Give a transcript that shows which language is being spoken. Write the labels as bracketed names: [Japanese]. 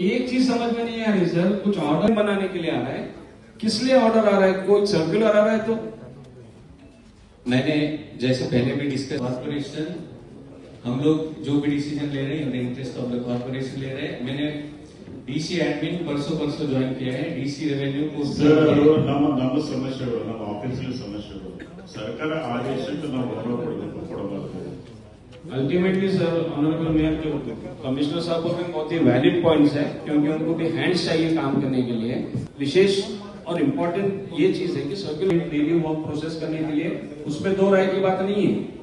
[Hindi] एक चीज समझ में नहीं आ रही सर, कुछ ऑर्डर बनाने के लिए आ रहा है, किस लिए ऑर्डर आ रहा है? कोई सर्कुलर आ रहा है तो मैंने जैसे पहले भी डिस्कस, कॉर्पोरेशन हम लोग जो भी डिसीजन ले रहे हैं [English] in the interest of the corporation [Hindi] ले रहे हैं. मैंने डीसी एडमिन परसों ज्वाइन किया है. डीसी रेवेन्यू को [Kannada] ಸರ್, ಅದು ನಮ್ಮ ಸಮಸ್ಯೆಗಳು, ನಮ್ಮ ಆಫೀಸ್ಗಳ ಸಮಸ್ಯೆಗಳು. ಸರ್ಕಾರ ಆದೇಶಕ್ಕೆ ನಾವು ಗೌರವ ಕೊಡಬಾರದು. [Hindi] अल्टीमेटली सर, ऑनरेबल मेयर जो कमिश्नर साहब के बहुत ही वैलिड पॉइंट्स है, क्योंकि उनको भी हैंड्स चाहिए काम करने के लिए. विशेष और इम्पोर्टेंट ये चीज है कि सर्कुलर डेली वर्क प्रोसेस करने के लिए उसमें दो राय की बात नहीं है.